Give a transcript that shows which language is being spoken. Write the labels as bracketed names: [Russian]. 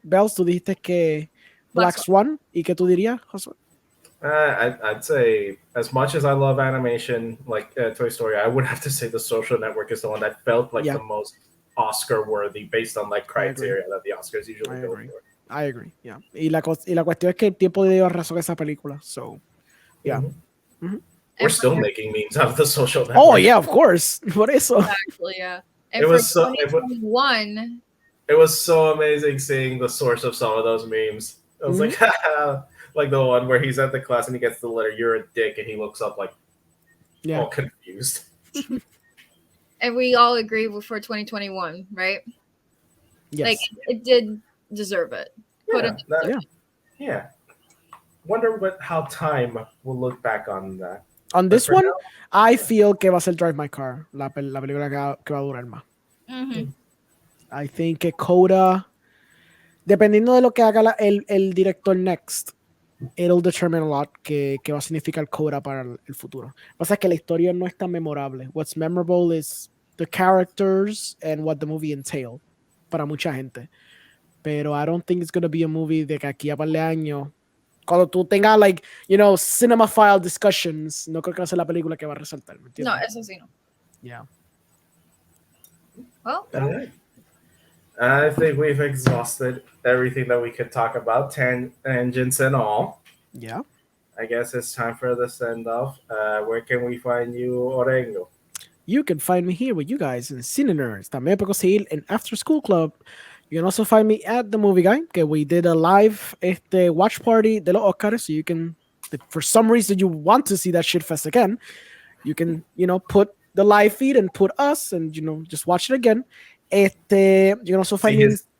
[Spanish] Bells, tú dijiste que Black Swan. ¿Y qué tú dirías, Josué? [English] I'd say, as much as I love animation, like Toy Story, I would have to say The Social Network is the one that felt like the most Oscar-worthy based on like criteria that the Oscars usually go for. I agree, yeah. [Spanish] Y la cuestión es que el tiempo dio razón a esa película, [English] so, yeah. Mm-hmm. Mm-hmm. We're still making memes out of The Social Network. Oh, yeah, of course. [Spanish] Por eso. [English] Exactly, yeah. And it was 2021. It was so amazing seeing the source of some of those memes. I was like, like the one where he's at the class and he gets the letter, "You're a dick," and he looks up like all confused. And we all agree for 2021, right? Yes. Like it did deserve it. Yeah. Wonder how time will look back on that. On this one, I feel [Spanish] que va a ser Drive My Car, la película que va a durar más. Mm-hmm. [English] I think [Spanish] que Coda, dependiendo de lo que haga el director [English] next, it'll determine a lot [Spanish] que va a significar Coda para el futuro. Pasa es que la historia no es tan memorable. [English] What's memorable is the characters and what the movie entailed [Spanish] para mucha gente. Pero [English] I don't think it's going to be a movie [Spanish] de que aquí a par de años, cuando tú tengas, [English] like, you know, cinemaphile discussions, [Spanish] no creo que va a ser la película que va a resaltar. ¿Me entiendes? No, eso sí no. [English] Yeah. Well, I think we've exhausted everything that we could talk about, tangents and all. Yeah. I guess it's time for the send-off. Where can we find you, Orengo? You can find me here with you guys in Cine Nerds. [Spanish] También puedo seguir en After School Club. [English] You can also find me at The Movie Guy, que we did a live watch party [Spanish] de los Oscars, [English] so you can, if for some reason you want to see that shit fest again, you can, you know, put the live feed and put us and, you know, just watch it again. You can also find me...